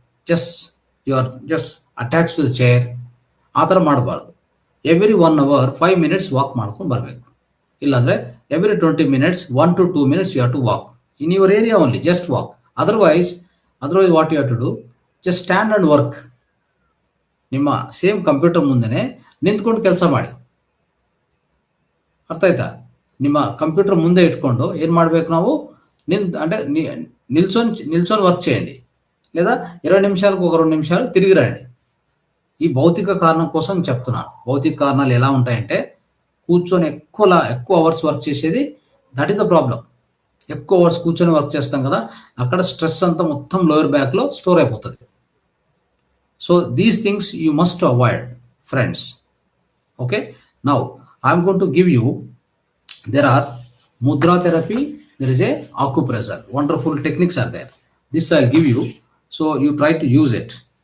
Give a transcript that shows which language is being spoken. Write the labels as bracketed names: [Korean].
[English] Just you are just attached to the chair. [Kannada] ಆ ಥರ ಮಾಡಬಾರ್ದು. [English] every 1 hour 5 minutes walk [Kannada] ಮಾಡ್ಕೊಂಡು ಬರಬೇಕು. ಇಲ್ಲಾಂದರೆ [English] Every 20 minutes 1 to 2 minutes you have to walk in your area only, just walk. Otherwise what you have to do, just stand and work. [Kannada] ನಿಮ್ಮ same computer ಮುಂದೆನೆ ನಿಂತ್ಕೊಂಡು ಕೆಲಸ ಮಾಡಿ. ಅರ್ಥ ಆಯ್ತಾ? ನಿಮ್ಮ ಕಂಪ್ಯೂಟರ್ ಮುಂದೆ ఇట్టుಕೊಂಡು ಏನು ಮಾಡಬೇಕು ನಾವು, [Telugu] అంటే నిల్చొని వర్క్ చేయండి, లేదా 20 నిమిషాలకు ఒక 2 నిమిషాలు తిరిగి రండి. ఈ భౌతిక కారణం కోసం చెప్తున్నాను. భౌతిక కారణాలు ఎలా ఉంటాయంటే, కూర్చొని ఎక్కువ అవర్స్ వర్క్ చేసేది, [English] That is the problem. [Telugu] ఎక్కువ అవర్స్ కూర్చొని వర్క్ చేస్తాం కదా, అక్కడ స్ట్రెస్ అంతా మొత్తం లోయర్ బ్యాక్లో స్టోర్ అయిపోతుంది. [English] So these things you must avoid, friends. Okay, now I am going to give you, there are mudra therapy, there is a acupressure, wonderful techniques are there. This I'll give you, so you try to use it.